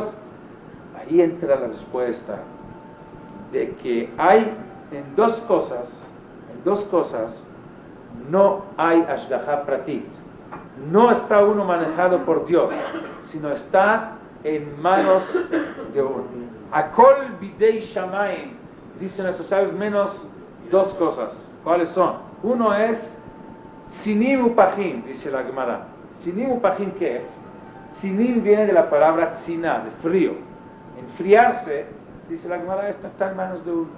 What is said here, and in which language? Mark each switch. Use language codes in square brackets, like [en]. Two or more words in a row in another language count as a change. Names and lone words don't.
[es] Ahí entra la respuesta de que hay en dos cosas no hay [he] השגחה פרטית. [es] No está uno manejado por Dios, sino está en manos de uno. [he] הכל בידי שמים, [es] dicen nuestros sabios, menos dos cosas. ¿Cuáles son? Uno es [he] צינים ופחים, [es] dice la Gemara. [he] צינים ופחים, [es] ¿qué es? Sinim viene de la palabra tzina, de frío. Enfriarse, dice la Gemara, está en manos de uno.